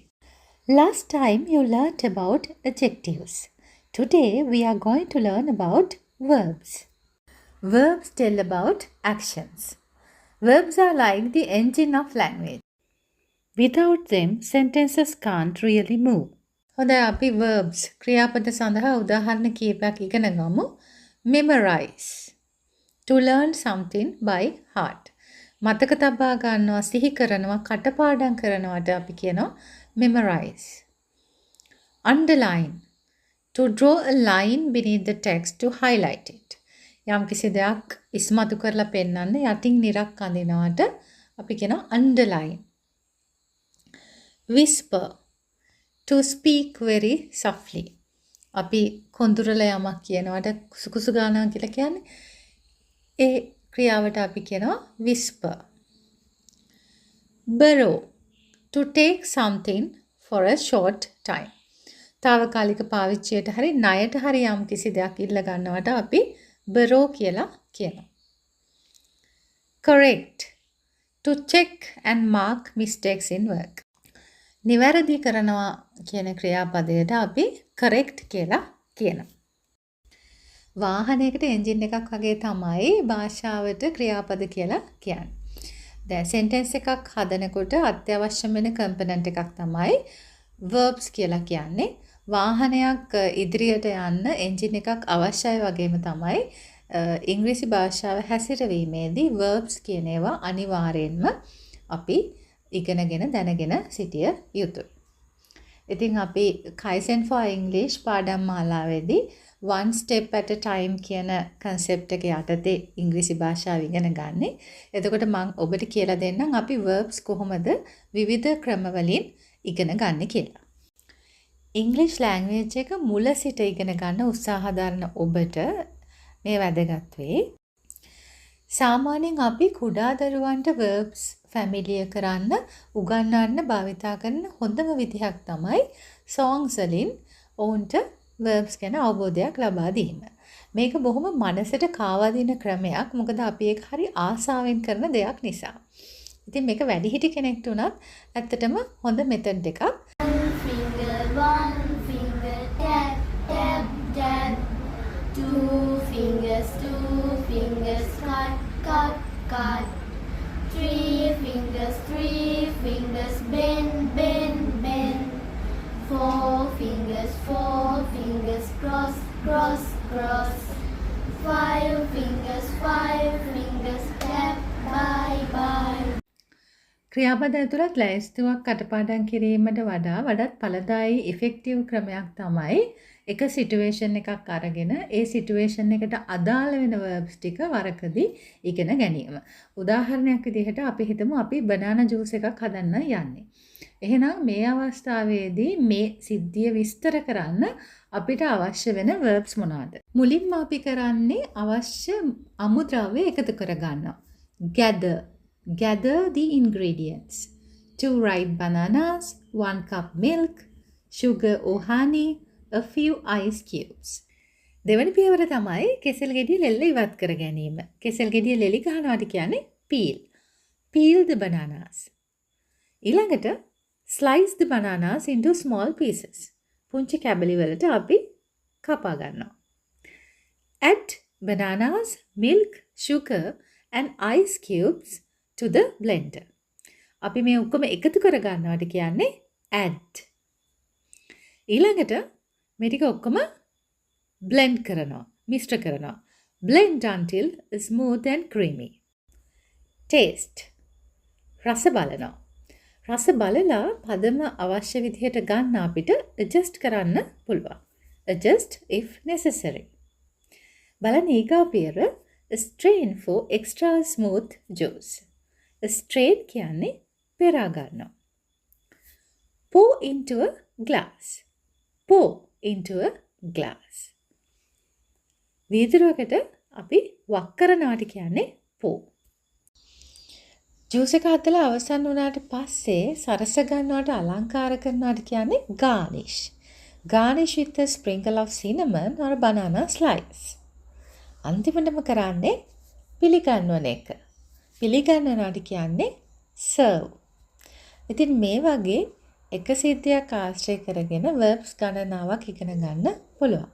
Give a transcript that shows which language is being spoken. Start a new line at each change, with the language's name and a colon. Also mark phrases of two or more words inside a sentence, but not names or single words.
English: Last time you learned about adjectives. Today we are going to learn about verbs. Verbs tell about actions. Verbs are like the engine of language. Without them, sentences can't really move.
Sinhala: හොඳයි අපි verbs ක්‍රියාපද සඳහා උදාහරණ කීපයක් ඉගෙන ගමු.
English: Memorize. To learn something by heart.
Sinhala: මතක තබා ගන්නවා, සිහි කරනවා, කටපාඩම් කරනවට අපි කියනවා memorize.
English: Underline. To draw a line beneath the text to highlight it.
Sinhala: යම් කිසි දෙයක් ඉස්මතු කරලා පෙන්වන්න යටින් නිරක් අඳිනවට අපි කියනවා underline.
English: Whisper. To speak very softly.
Sinhala: අපි කොඳුරල යමක් කියනවට කුසුකුසු ගානවා කියලා කියන්නේ ඒ ක්‍රියාවට අපි කියනවා whisper.
English: Borrow. To take something for a short time.
Sinhala: తాවකාලික පාවිච්චියට හරි ණයට හරි යම් කිසි දෙයක් ඉල්ල ගන්නවට අපි borrow කියලා කියනවා.
English: Correct. To check and mark mistakes in work.
Sinhala: නිවැරදි කරනවා කියන ක්‍රියාපදයට අපි correct කියලා කියනවා. වාහනයකට එන්ජින් එකක් වගේ තමයි භාෂාවට ක්‍රියාපද කියලා කියන්නේ. දැන් sentence එකක් හදනකොට අත්‍යවශ්‍ය වෙන component එකක් තමයි verbs කියලා කියන්නේ. වාහනයක් ඉදිරියට යන්න එන්ජින් එකක් අවශ්‍යයි වගේම තමයි ඉංග්‍රීසි භාෂාව හැසිරවීමේදී verbs කියන ඒවා අනිවාර්යෙන්ම අපි ඉගෙනගෙන දැනගෙන සිටිය යුතුයි. ඉතින් අපි Kaizen for English පාඩම් මාලාවේදී
English: one step at a time
Sinhala: කියන concept එක යටතේ ඉංග්‍රීසි භාෂාව ඉගෙන ගන්න. එතකොට මම ඔබට කියලා දෙන්නම් අපි verbs කොහොමද විවිධ ක්‍රමවලින් ඉගෙන ගන්න කියලා.
English: English language
Sinhala: එක මුල සිට ඉගෙන ගන්න උත්සාහ දරන ඔබට මේ වැදගත් වෙයි. සාමාන්‍යයෙන් අපි කුඩා දරුවන්ට verbs ෆැමිලිය කරන්න උගන්වන්න භාවිතා කරන හොඳම විදිහක් තමයි songs වලින් ඔවුන්ට verbs ගැන අවබෝධයක් ලබා දීම. මේක බොහොම මනසට කාවදින ක්‍රමයක්. මොකද අපි ඒක හරි ආසාවෙන් කරන දෙයක් නිසා. ඉතින් මේක වැඩිහිටි කෙනෙක්ට උනත් ඇත්තටම හොඳ මෙතඩ් එකක්.
English: One finger tap tap tap. Two fingers cut cut cut. Three fingers bend bend bend. Four fingers cross cross cross. Five fingers tap bye bye.
Sinhala: ක්‍රියාපද ඇතුළත් ලැයිස්තුවක් කටපාඩම් කිරීමට වඩාත් ඵලදායී ඉෆෙක්ටිව් ක්‍රමයක් තමයි එක සිටුේෂන් එකක් අරගෙන ඒ සිටුේෂන් එකට අදාළ වෙන verbs ටික වරකදී ඉගෙන ගැනීම. උදාහරණයක් විදිහට අපි හිතමු අපි
English: banana juice
Sinhala: එකක් හදන්න යන්නේ. එහෙනම් මේ අවස්ථාවේදී මේ සිද්ධිය විස්තර කරන්න අපිට අවශ්‍ය වෙන verbs මොනවාද? මුලින්ම අපි කරන්නේ අවශ්‍ය අමුද්‍රව්‍ය එකතු කර ගන්නවා.
English: Gather the ingredients. 2 ripe bananas, 1 cup milk, sugar or honey, a few ice cubes.
Sinhala: දෙවන පියවර තමයි කෙසෙල් ගෙඩිය ලෙල්ල ඉවත් කර ගැනීම. කෙසෙල් ගෙඩිය ලෙලි ගන්නවාට කියන්නේ peel.
English: Peel the bananas. ඊළඟට slice the bananas into small pieces.
Sinhala: පුංචි කැබලි වලට අපි කපා ගන්නවා.
English: Add bananas, milk, sugar and ice cubes to the blender.
Sinhala: අපි මේ ඔක්කොම එකතු කර ගන්නවට කියන්නේ add. ඊළඟට මේ ටික ඔක්කොම blend කරනවා, මිශ්‍ර කරනවා.
English: Blend until smooth and creamy. Taste.
Sinhala: රස බලනවා. රස බලලා පදම අවශ්‍ය විදිහට ගන්න අපිට adjust කරන්න පුළුවන්.
English: Adjust if necessary.
Sinhala: බලන්න ඊගා පියවර
English: strain for extra smooth juice.
Sinhala: Strain කියන්නේ පෙරා ගන්නවා.
English: Pour into a glass. Pour into a glass.
Sinhala: වීදුරුවකට අපි වක් කරනවාට කියන්නේ pour. ජූස් එක හදලා අවසන් වුණාට පස්සේ සරස ගන්නවට අලංකාර කරනවාට කියන්නේ garnish. Garnish with a sprinkle of cinnamon or banana slice. අන්තිමටම කරන්නේ පිළිගන්වන එක. පිළිගන්වනවාට කියන්නේ serve. ඉතින් මේ වගේ එක සිද්ධියක් ආශ්‍රය කරගෙන verbs ගණනාවක් ඉගෙන ගන්න පුළුවන්.